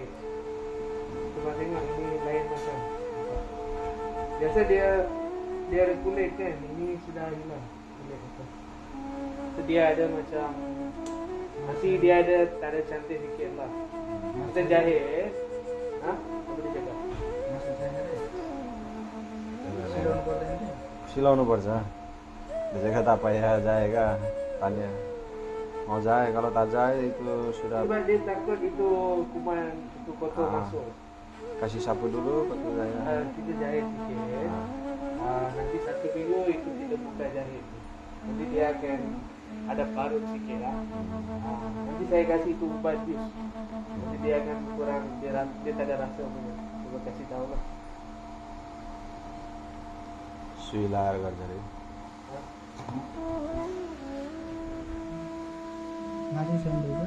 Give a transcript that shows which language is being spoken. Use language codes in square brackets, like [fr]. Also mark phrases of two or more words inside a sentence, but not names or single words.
[ms] Cuba tengok ini lain macam. Biasa dia ada kulit kan, ini sudah hilang kulit itu. So dia ada macam masih dia ada tanda cantik sikit lah. Macam jahit. Ha? Apa dia cakap? [ne] सिलाउनु पर्छ। देखा था पाया जाएगा tanya. [ms] Mau jahe, kalau tak jahe itu sudah. Coba dia takut itu kuman itu kotor masuk. Kasih sapu dulu, betul saya. Kita jahit sikit. Nanti 1 minggu itu kita buka jahit. Nanti dia akan ada parut sikit lah. Nanti saya kasih itu ubat jus. Nanti dia akan kurang, dia tak ada rasa punya. Coba kasih tahu lah. [ne] सुई लगाएर गर्छ रे। माथि सन्दैछ